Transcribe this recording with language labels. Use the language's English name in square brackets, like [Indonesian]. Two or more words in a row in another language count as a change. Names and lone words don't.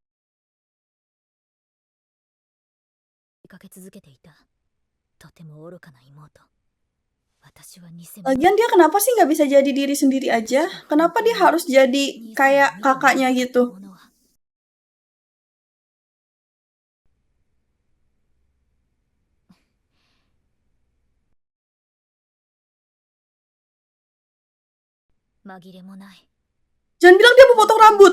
[Japanese] 追いかけ続けていたとても愚かな妹。私は偽物。 [Indonesian] Lagian dia kenapa sih nggak bisa jadi diri sendiri aja? Kenapa dia harus jadi kayak kakaknya gitu? Jangan bilang dia mau potong rambut.